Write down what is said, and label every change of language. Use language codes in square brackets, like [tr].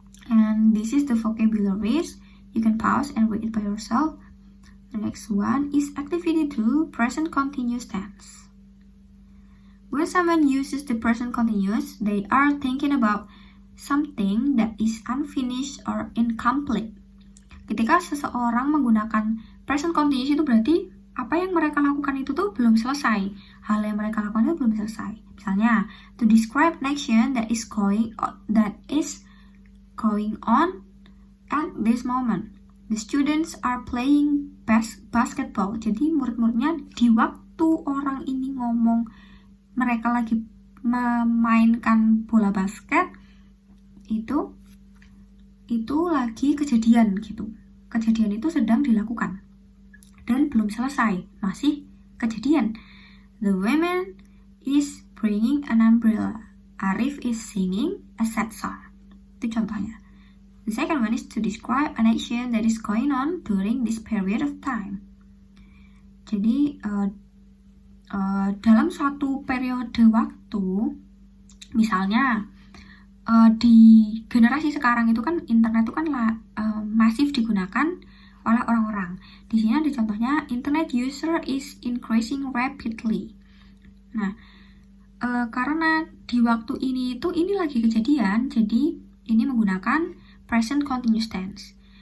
[en] And this is the vocabularies. You can pause and read it by yourself. The next one is activity 2, present continuous tense. When someone uses the present continuous, they are thinking about something that is unfinished or incomplete. [id] Ketika seseorang menggunakan present continuous itu berarti apa yang mereka lakukan itu tuh belum selesai. Hal yang mereka lakukan itu belum selesai. Misalnya, [en] to describe an action that is going on at this moment. The students are playing basketball. [id] Jadi murid-muridnya di waktu orang ini ngomong mereka lagi memainkan bola basket, itu lagi kejadian gitu. Kejadian itu sedang dilakukan dan belum selesai, masih kejadian. [en] The woman is bringing an umbrella. Arif is singing a sad song. [id] Itu contohnya. [en] The second one is to describe an action that is going on during this period of time. [id] Jadi dalam suatu periode waktu, misalnya di generasi sekarang itu kan internet itu kan masif digunakan oleh orang-orang. Di sini ada contohnya, [en] internet user is increasing rapidly. [id] Nah, karena di waktu ini lagi kejadian, jadi ini menggunakan present continuous tense.